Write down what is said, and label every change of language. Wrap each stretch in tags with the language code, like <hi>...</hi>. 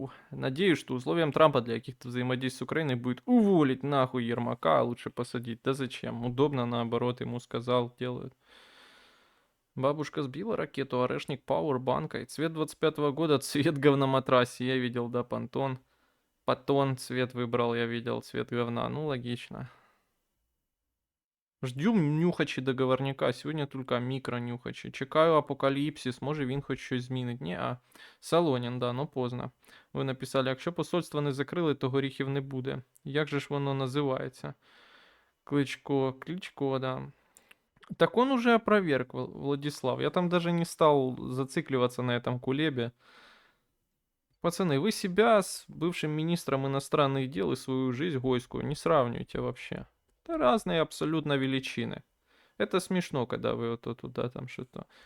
<ru>Надеюсь, что условием Трампа для каких-то взаимодействий с Украиной будет уволить нахуй Ермака, а лучше посадить. Да зачем? Удобно, наоборот, ему сказал, делают. Бабушка сбила ракету, орешник пауэрбанка. И цвет 25-го года, цвет говноматрасе. Я видел, да, Пантон. Патон цвет выбрал, я видел, цвет говна. Ну, логично.</ru> <uk>Ждем нюхачі договорняка, сьогодні тільки мікронюхачі. Чекаю апокаліпсис, може він хоч щось змінить. Ні, а Солонін, да,</uk> <ru>ну поздно.</ru> <uk>Ви написали, якщо посольство не закрили, то горіхів не буде. Як же ж воно називається? Кличко, да.</uk> <ru>Так он уже опроверг, Владислав. Я там даже не стал зацикливаться на этом кулебе. Пацаны, вы себя с бывшим министром иностранных дел и свою жизнь гойскую не сравнивайте вообще. Это разные абсолютно величины. Это смешно, когда вы вот туда там что-то...</ru>